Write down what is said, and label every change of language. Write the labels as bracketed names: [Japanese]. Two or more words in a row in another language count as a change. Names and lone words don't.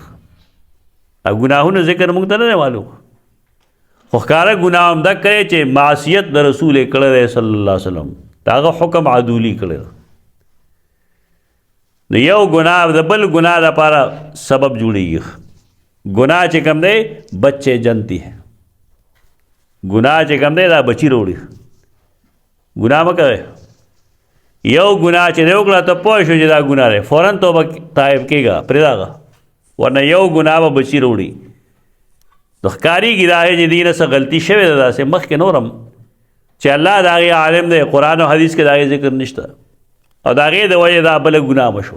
[Pashto] او ګناهونه ذکر موږ ته نه دی معلوم، خو ښکاره ګناه هم دا کړی چې معصیت د رسول یې کړی دی [Arabic] صلی الله علیه وسلم، [Pashto] د هغه حکم عدولي کړی دی. نو یو ګناه د بل ګناه لپاره سبب جوړېږي. ګناه چې کوم دی [Urdu] بچے جنتی ہے، [Pashto] ګناه چې کوم دی دا بچي راوړي. ګناه مه کوئ، یو ګناه چې دی وکړه ته پوه شو چې دا ګناه دی، فوراً توبه طایب کېږه پرېږده، ورنه یو ګناه به بچي راوړي. نو ښکارېږي دا چې دې نه څه غلطي شوې ده داسې مخکې نورم چې الله د هغې عالم دی، قرآن او حدیث کې د هغې ذکر نشته، او د هغې د وجې دا بله ګناه مشوه.